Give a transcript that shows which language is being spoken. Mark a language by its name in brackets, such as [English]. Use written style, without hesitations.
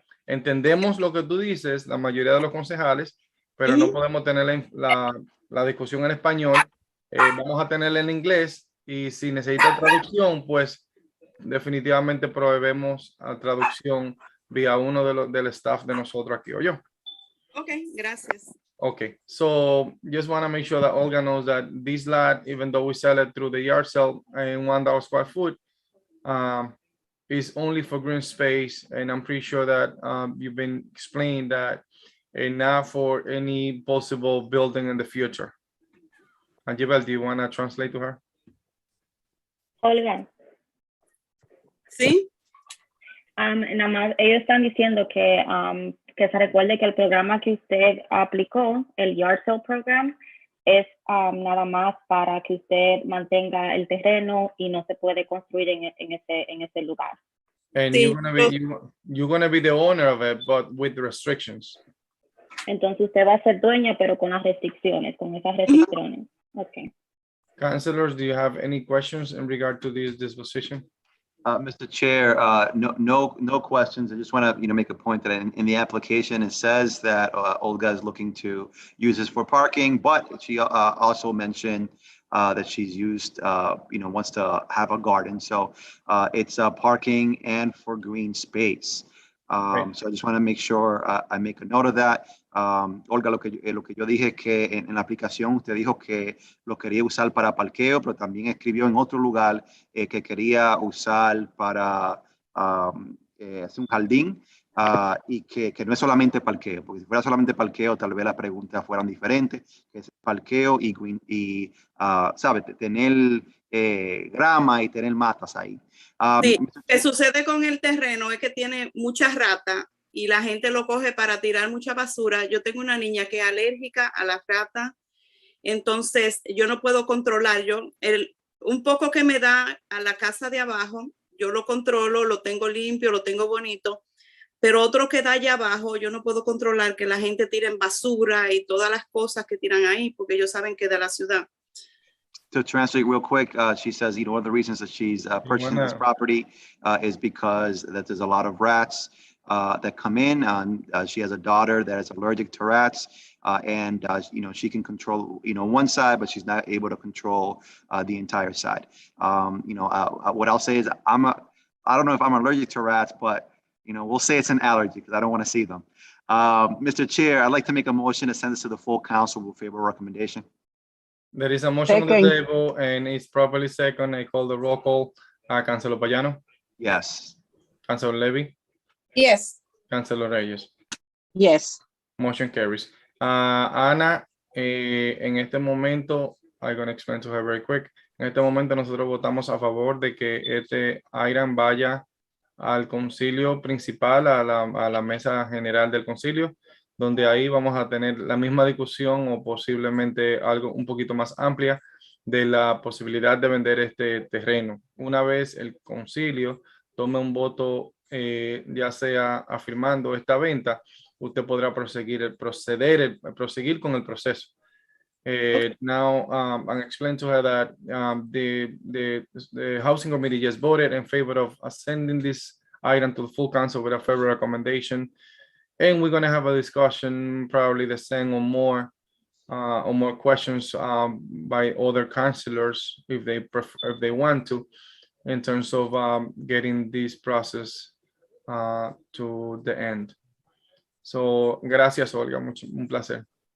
[Spanish] Entendemos lo que tú dices, la mayoría de los concejales, pero no podemos tener la discusión en español. Vamos a tenerla en inglés y si necesita traducción, pues definitivamente proveemos a traducción vía uno del staff de nosotros aquí o yo. Ok, gracias. [English] Okay, so just want to make sure that Olga knows that this lot, even though we sell it through the yard sale in $1 square foot, is only for green space. And I'm pretty sure that you've been explained that not for any possible building in the future. Anjibel, do you want to translate to her? [Spanish] Olga, ¿Sí? nada más, ellos están diciendo que se recuerde que el programa que usted aplicó, el Yard Sale Program, es nada más para que usted mantenga el terreno y no se puede construir en ese lugar. [English] And [Spanish] Sí, [English] you're gonna be the owner of it, but with restrictions. [Spanish] Entonces usted va a ser dueña, pero con las restricciones, con esas restricciones. [English] Okay. Councilors, do you have any questions in regard to this disposition? Mr. Chair, no questions. I just want to, make a point that in the application, it says that Olga is looking to use this for parking, but she also mentioned that she's used, wants to have a garden. So it's parking and for green space. Right. So I just want to make sure I make a note of that. [Spanish] Olga, lo que yo dije es que en la aplicación usted dijo que lo quería usar para parqueo, pero también escribió en otro lugar que quería usar para hacer un jardín y que no es solamente parqueo, porque si fuera solamente parqueo tal vez las preguntas fueran diferentes, que es parqueo y ¿sabes? Tener grama y tener matas ahí. Sí, lo que sucede con el terreno es que tiene muchas ratas y la gente lo coge para tirar mucha basura. Yo tengo una niña que es alérgica a las ratas, entonces yo no puedo controlar. Un poco que me da a la casa de abajo, yo lo controlo, lo tengo limpio, lo tengo bonito, pero otro que da allá abajo, yo no puedo controlar que la gente tire basura y todas las cosas que tiran ahí, porque ellos saben que es de la ciudad. [English] To translate real quick, she says, one of the reasons that she's purchasing this property is because that there's a lot of rats that come in. She has a daughter that is allergic to rats, and she can control one side, but she's not able to control the entire side. What I'll say is I don't know if I'm allergic to rats, but we'll say it's an allergy because I don't want to see them. Mr. Chair, I'd like to make a motion to send this to the full council with favor recommendation. There is a motion on the table and it's properly second. I call the roll call. Councilor Payano. Yes. Councilor Levy. Yes. Councilor Reyes. Yes. Motion carries. Ana, [Spanish] en este momento, [English] I'm going to explain to her very quick. [Spanish] En este momento nosotros votamos a favor de que este item vaya al concilio principal, a la mesa general del concilio, donde ahí vamos a tener la misma discusión o posiblemente algo un poquito más amplia de la posibilidad de vender este terreno. Una vez el concilio tome un voto, ya sea afirmando esta venta, usted podrá proseguir con el proceso. [English] Now, I'm explaining to her that the Housing Committee just voted in favor of sending this item to the full council with a favor recommendation. And we're going to have a discussion, probably the same or more questions by other councilors if they want to, in terms of getting this process to the end. So, [Spanish] gracias, Olga. Un placer.